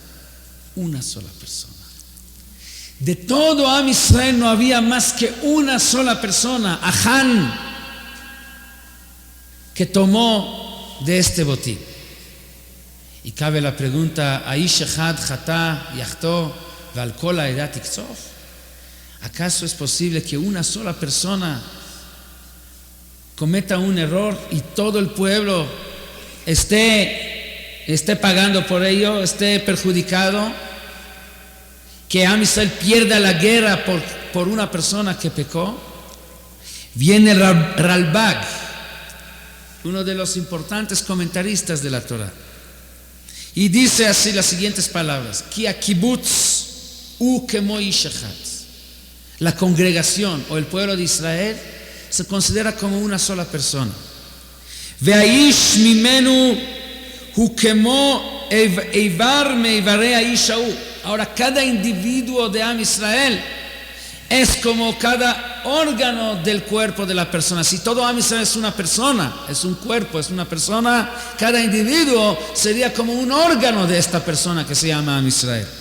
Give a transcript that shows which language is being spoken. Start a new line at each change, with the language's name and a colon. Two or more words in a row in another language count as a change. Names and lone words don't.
Spanish: Una sola persona. De todo Am Israel no había más que una sola persona, Achan, que tomó de este botín. Y cabe la pregunta,
Hebrew: איש אחד יחטא ועל כל העדה תקצוף.
Spanish: ¿Acaso es posible que una sola persona cometa un error y todo el pueblo esté pagando por ello, esté perjudicado? Que Am Israel pierda la guerra por una persona que pecó. Viene Ralbag, uno de los importantes comentaristas de la Torah, y dice así las siguientes palabras:
Hebrew: כי הקיבוץ הוא כמו איש אחד.
Spanish: La congregación o el pueblo de Israel se considera como una sola persona.
Hebrew: והאיש ממנו הוא כמו איבר מאיברי האיש ההוא.
Spanish: Ahora, cada individuo de Am Israel es como cada órgano del cuerpo de la persona. Si todo Am Israel es una persona, es un cuerpo, es una persona, cada individuo sería como un órgano de esta persona que se llama Am Israel.